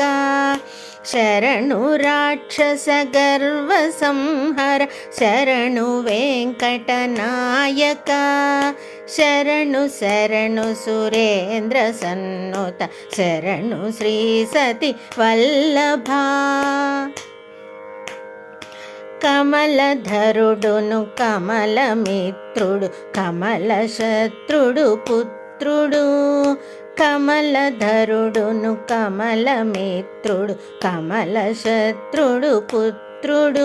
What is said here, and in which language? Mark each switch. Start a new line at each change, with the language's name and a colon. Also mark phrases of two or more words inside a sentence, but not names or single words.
Kannada: ಶರಣು ರಾಕ್ಷಸ ಗರ್ವ ಸಂಹಾರ ಶರಣು ವೆಂಕಟನಾಯಕ. ಶರಣು ಶರಣು ಸುರೇಂದ್ರ ಸನ್ನುತ ಶರಣು ಶ್ರೀ ಸತಿ ವಲ್ಲಭ.
Telugu: కమలధరుడును కమలమిత్రుడు కమల శత్రుడు పుత్రుడు. కమలధరుడును కమలమిత్రుడు కమల శత్రుడు పుత్రుడు.